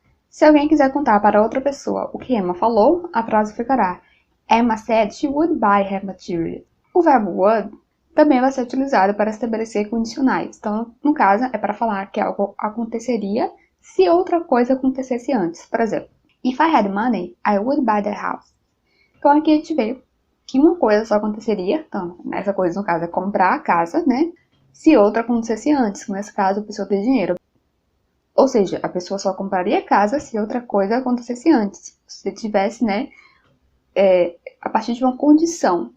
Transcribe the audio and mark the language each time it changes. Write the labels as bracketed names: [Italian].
[Portuguese] Se alguém quiser contar para outra pessoa o que Emma falou, a frase ficará [English] Emma said she would buy her material. [Portuguese] O verbo would também vai ser utilizado para estabelecer condicionais. Então, no caso, é para falar que algo aconteceria se outra coisa acontecesse antes. Por exemplo, [English] If I had money, I would buy the house. [Portuguese] Então, aqui a gente vê que uma coisa só aconteceria, então, essa coisa, no caso, é comprar a casa, né? Se outra acontecesse antes, nesse caso, a pessoa tem dinheiro. Ou seja, a pessoa só compraria a casa se outra coisa acontecesse antes. Se tivesse, né, a partir de uma condição.